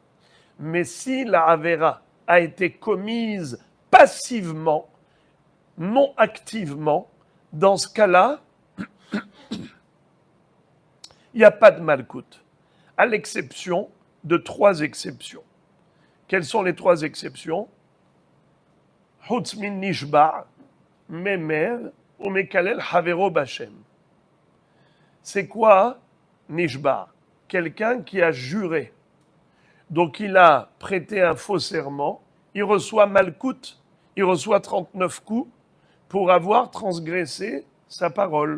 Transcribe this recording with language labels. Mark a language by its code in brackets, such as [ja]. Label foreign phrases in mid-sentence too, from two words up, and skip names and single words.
[fr] Mais si la Avera a été commise passivement, non activement, dans ce cas-là, il n'y a pas de Malkout, à l'exception de 3 exceptions. Quelles sont les 3 exceptions? [he] חוץ מן נשבע, ממיר, ומקלל חברו בשם. [fr] C'est quoi nishba? Quelqu'un qui a juré. Donc il a prêté un faux serment, il reçoit Malkout, il reçoit 39 coups pour avoir transgressé sa parole.